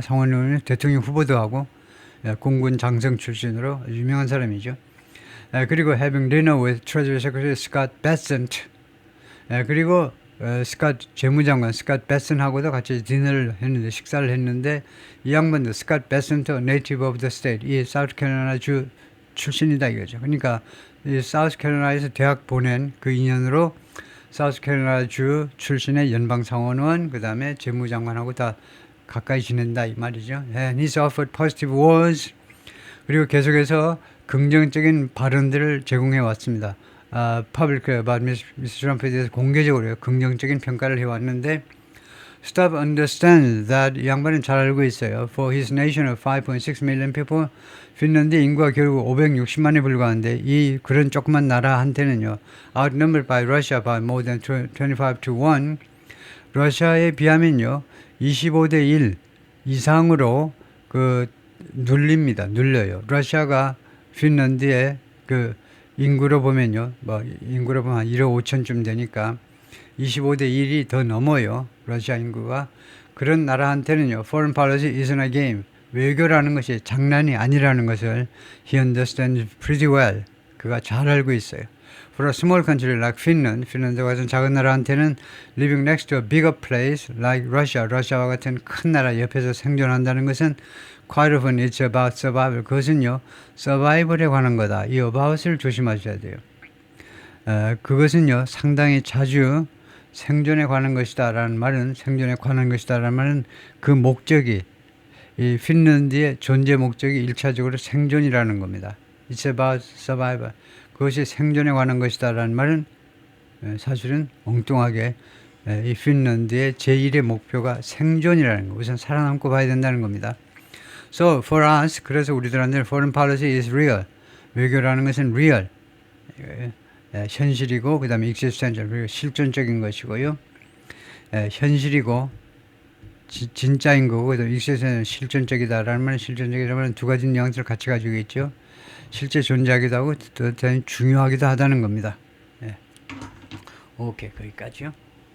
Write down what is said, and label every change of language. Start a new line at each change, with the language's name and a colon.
Korean: 상원 의원은 대통령 후보도 하고 공군 장성 출신으로 유명한 사람이죠.
English: 그리고 having dinner with Treasury Secretary Scott Bessent.
Korean: 그리고 재무장관 스캇 베슨하고도 같이 식사를 했는데 이 양반도 스캇 베슨트
English: 네이티브 오브 더 스테이트
Korean: 이 사우스캐롤라이나 주 출신이다 이거죠. 그러니까 이 사우스캐롤라이나에서 대학 보낸 그 인연으로 사우스캐롤라이나 주 출신의 연방상원의원 그다음에 재무장관하고 다 가까이 지낸다 이 말이죠.
English: And he's offered positive words.
Korean: 그리고 계속해서 긍정적인 발언들을 제공해 왔습니다.
English: public about Mr. Trump
Korean: 에 대해서 공개적으로 긍정적인 평가를 해왔는데
English: Stubb understands that
Korean: 이 양반은 잘 알고 있어요.
English: For his nation of 5.6 million people,
Korean: 핀란드 인구가 결국 560만에 불과한데 이 그런 조그만 나라한테는요.
English: outnumbered by Russia by more than 25 to 1.
Korean: 러시아에 비하면요. 25대 1 이상으로 그 눌려요. 러시아가 핀란드의 그 인구로 보면요. 뭐 인구로 보면 한 1억 5천쯤 되니까 25대 1이 더 넘어요. 러시아 인구가. 그런 나라한테는요.
English: Foreign policy isn't a game.
Korean: 외교라는 것이 장난이 아니라는 것을
English: he understands pretty well.
Korean: 그가 잘 알고 있어요.
English: For a small country like Finland,
Korean: 핀란드 같은 작은 나라한테는
English: living next to a bigger place like Russia,
Korean: 러시아와 같은 큰 나라 옆에서 생존한다는 것은
English: quite often it's about survival.
Korean: 그것은요, survival에 관한 거다. 이 about을 조심하셔야 돼요. 그것은요, 상당히 자주 생존에 관한 것이다 라는 말은 생존에 관한 것이다 라는 말은 그 목적이 이 핀란드의 존재 목적이 1차적으로 생존이라는 겁니다.
English: It's about survival.
Korean: 그것이 생존에 관한 것이다 라는 말은 사실은 엉뚱하게 이 핀란드의 제1의 목표가 생존이라는 거. 우선 살아남고 봐야 된다는 겁니다.
English: So for us,
Korean: 그래서 우리들한테는
English: foreign policy is real.
Korean: 외교라는 것은 real. 현실이고 그 다음에 existential, 실존적인 것이고요. 현실이고 진짜인 거고 그다음에 existential, 실존적이다라는 말은 실존적이라는 말은 두 가지 뉘앙스를 같이 가지고 있죠. 실제 존재하기도 하고 또 중요하기도 하다는 겁니다. 오케이, 거기까지요.